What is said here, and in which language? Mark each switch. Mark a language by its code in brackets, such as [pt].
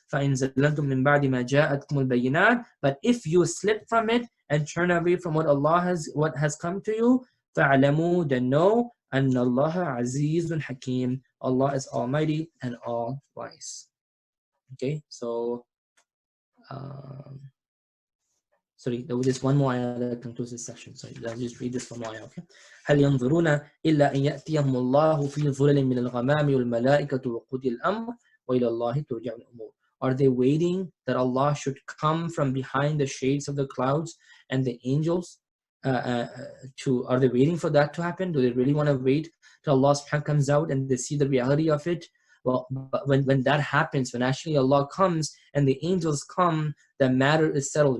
[ar] فَإِنْ زَلَّلْتُمْ مِنْ بَعْدِ مَا جَاءَتْكُمُ الْبَيِّنَاتِ, [en] but if you slip from it and turn away from what has come to you, [ar] فَعْلَمُوا, [en] then know, [ar] أَنَّ اللَّهَ عَزِيزٌ حَكِيمٌ, [en] Allah is almighty and all wise. Okay, so sorry, there was just one more ayah that concludes this section. So let's just read this one more ayah, okay? [ar] هل ينظرون إلا أن يأتيهم الله في ظلل من الغمام والملائكة وقضي الأمر وإلى الله ترجع الأمور. [en] Are they waiting that Allah should come from behind the shades of the clouds and the angels? Are they waiting for that to happen? Do they really want to wait till Allah subhanahu wa ta'ala comes out and they see the reality of it? Well, but when that happens, when actually Allah comes and the angels come, the matter is settled.